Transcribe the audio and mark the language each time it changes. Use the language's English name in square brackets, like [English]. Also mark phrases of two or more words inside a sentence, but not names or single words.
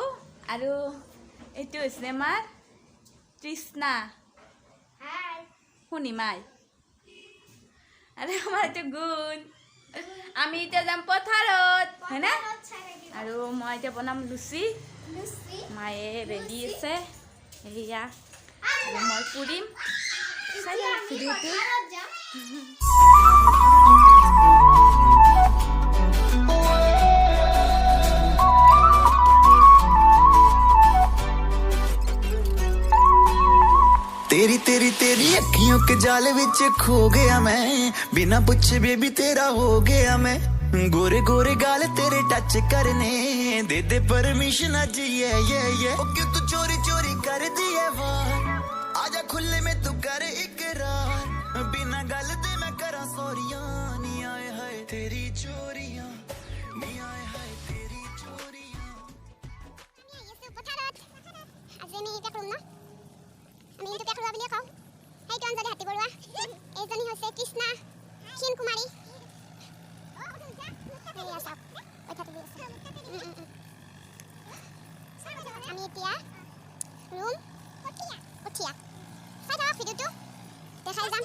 [Assamese] আৰু এইটো হৈছে আমাৰ তৃষ্ণা, শুনিমাই, আৰু আমাৰ এইটো গুণ। আমি এতিয়া যাম পথাৰত, হয়নে? আৰু মই এতিয়া বনাম লুচি। মায়ে ৰেডি আছে, সেয়া আৰু মই পুৰিম। চাই যাম ভিডিঅ'টো। [Hindi] तेरी तेरी तेरी अखियों के जाल विच खो गया मैं, बिना पूछे बेबी तेरा हो गया मैं। गोरे गोरे गाल तेरे टच करने दे दे परमिशन आज ये ओ क्यों तू चोरी चोरी कर दी है वार, आजा खुले में तू कर इकरार, [Punjabi] ਬਿਨਾ ਗੱਲ ਦੇ ਮੈਂ ਕਰਾਂ ਸੌਰੀਆਂ। ਨੀ ਆਏ ਹਾਏ ਤੇਰੀ ਚੋਰੀਆਂ, ਨੀ ਆਏ ਹਾਏ ਤੇਰੀ ਚੋਰੀਆਂ। [Assamese] আমি এইটো কেকৰুৱা বুলিয়ে কওঁ। সেইটো অঞ্জলি হাতী বৰুৱা, এইজনী হৈছে কৃষ্ণা ক্ষীণ কুমাৰী। আমি এতিয়া ৰুম উঠিয়া চাই থাকক ভিডিঅ'টো, দেখাই যাম।